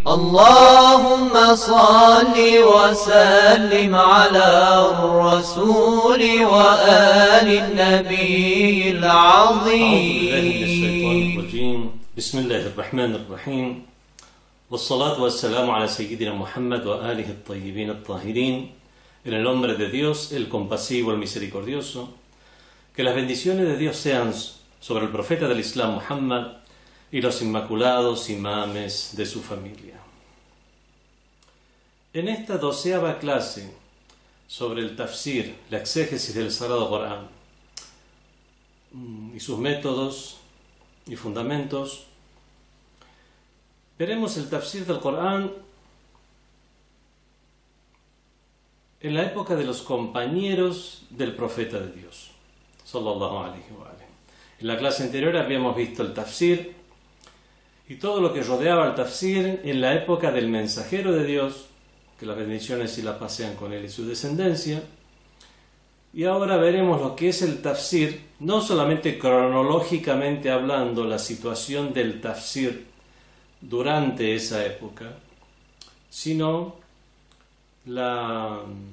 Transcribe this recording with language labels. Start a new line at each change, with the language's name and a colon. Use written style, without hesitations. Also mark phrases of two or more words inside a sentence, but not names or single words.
Arabic: اللهم صل وسلم على الرسول وآل النبي العظيم. بسم الله الرحمن الرحيم، والصلاة والسلام على سيدنا Muhammad وآله الطيبين الطاهرين.
Spanish: En el nombre de Dios, el compasivo, el misericordioso, que las bendiciones de Dios sean sobre el profeta del Islam Muhammad y los inmaculados imames de su familia. En esta 12ª clase sobre el tafsir, la exégesis del Sagrado Corán y sus métodos y fundamentos, veremos el tafsir del Corán en la época de los compañeros del profeta de Dios,
Arabic: صلى الله عليه وآله.
Spanish: En la clase anterior habíamos visto el tafsir y todo lo que rodeaba el tafsir en la época del mensajero de Dios, que las bendiciones y la paz sean con él y su descendencia. Y ahora veremos lo que es el tafsir, no solamente cronológicamente hablando, la situación del tafsir durante esa época, sino la